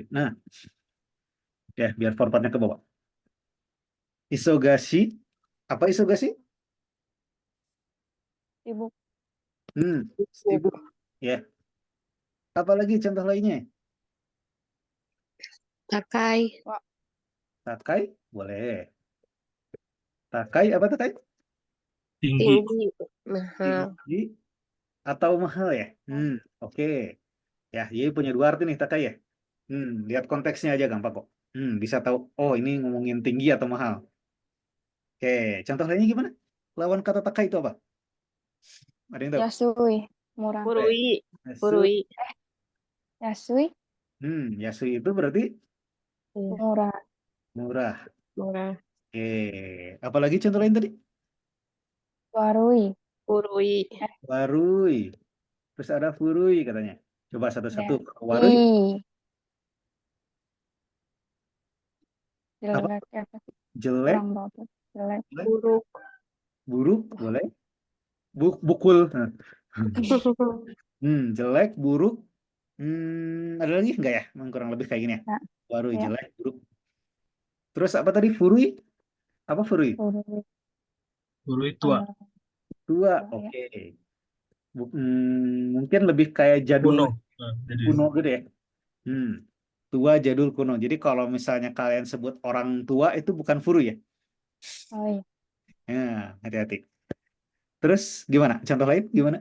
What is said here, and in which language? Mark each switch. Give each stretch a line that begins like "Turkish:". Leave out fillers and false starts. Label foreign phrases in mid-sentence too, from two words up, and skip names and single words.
Indonesian: Nah, ya biar formatnya ke bawah. Isogashi, apa isogashi? Sibuk. Sibuk. Ya. Apalagi contoh lainnya? Takai. Takai boleh. Takai apa takai? Tinggi. Tinggi. Mahal. Tinggi atau mahal ya? Oke. Ya, jadi punya dua arti nih takai ya. Lihat konteksnya aja gampang kok. Bisa tahu. Oh, ini ngomongin tinggi atau mahal. Oke, contoh lainnya gimana? Lawan kata takai itu apa? Ada yang tahu? Yasui, murah. Furui. Yasu. Furui. Yasui, Yasui itu berarti Iya, murah. murah. murah. Oke, apalagi contoh lain tadi? Warui, Furui. Warui. Terus ada furui katanya. Coba satu-satu. ya. Warui apa? Jelek apa sih? Jelek, Kurang bagus. Jelek. Buruk. buruk, boleh. Bukul. Jelek, buruk. Ada lagi nggak ya? Kurang lebih kayak gini ya. Nah, Warui, ya. jelek, buruk. Terus apa tadi? Furui? Apa furui? Warui, Guru tua. Tua, ya. oke. Mungkin lebih kayak jadul, Kuno. Nah, jadi kuno gitu ya. Tua, jadul, kuno. Jadi kalau misalnya kalian sebut orang tua itu bukan furui ya? Oh iya. Ya, hati-hati. Terus gimana? Contoh lain gimana?